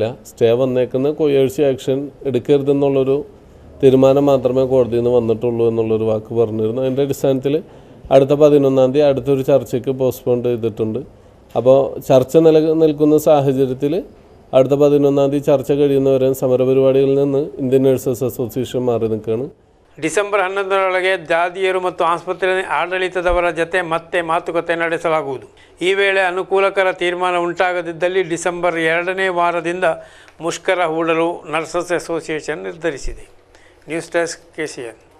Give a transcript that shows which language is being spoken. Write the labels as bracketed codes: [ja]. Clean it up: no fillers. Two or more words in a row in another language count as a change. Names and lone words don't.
[ml] സ്റ്റേ വന്നേക്കുന്ന [en] coercive action [ml] എടുക്കരുതെന്നുള്ളൊരു തീരുമാനം മാത്രമേ കോടതിയിൽ നിന്ന് വന്നിട്ടുള്ളൂ എന്നുള്ളൊരു വാക്ക് പറഞ്ഞിരുന്നു. അതിൻ്റെ അടിസ്ഥാനത്തിൽ അടുത്ത 11-ാം തീയതി അടുത്തൊരു ചർച്ചയ്ക്ക് പോസ്റ്റ്പോൺ ചെയ്തിട്ടുണ്ട്. അപ്പോൾ ചർച്ച നിൽക്കുന്ന സാഹചര്യത്തിൽ അടുത്ത 11-ാം തീയതി ചർച്ച കഴിയുന്നവരെ സമരപരിപാടികളിൽ നിന്ന് ഇന്ത്യൻ നഴ്സസ് അസോസിയേഷൻ മാറി നിൽക്കുകയാണ്. [kn] ಡಿಸೆಂಬರ್ 11ರೊಳಗೆ ದಾದಿಯರು ಮತ್ತು ಆಸ್ಪತ್ರೆ ಆಡಳಿತದವರ ಜತೆ ಮತ್ತೆ ಮಾತುಕತೆ ನಡೆಸಲಾಗುವುದು. ಈ ವೇಳೆ ಅನುಕೂಲಕರ ತೀರ್ಮಾನ ಉಂಟಾಗದಿದ್ದಲ್ಲಿ ಡಿಸೆಂಬರ್ 2ನೇ ವಾರದಿಂದ ಮುಷ್ಕರ ಹೂಡಲು ನರ್ಸಸ್ ಅಸೋಸಿಯೇಷನ್ ನಿರ್ಧರಿಸಿದೆ. [en] news desk KCN.